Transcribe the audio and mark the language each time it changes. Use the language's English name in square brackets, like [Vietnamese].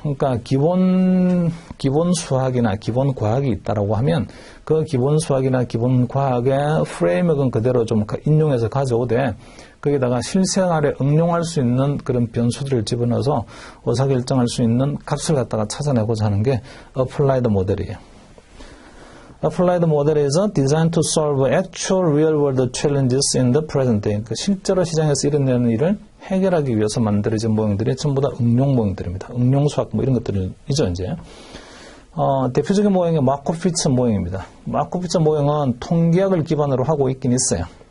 [Korean] 그러니까 기본 수학이나 기본 과학이 있다라고 하면 그 기본 수학이나 기본 과학의 프레임워크는 그대로 좀 인용해서 가져오되, 거기다가 실생활에 응용할 수 있는 그런 변수들을 집어넣어서 의사결정할 수 있는 값을 갖다가 찾아내고자 하는 게 applied 모델이에요. [English] Applied model is designed to solve actual real-world challenges in the present day. [Korean] 실제로 시장에서 일어나는 일을 해결하기 위해서 만들어진 모형들이 전부 다 응용 모형들입니다. 응용 수학 이런 것들이죠, 이제. 대표적인 모형이 마코피츠 모형입니다. 마코피츠 모형은 통계학을 기반으로 하고 있긴 있어요.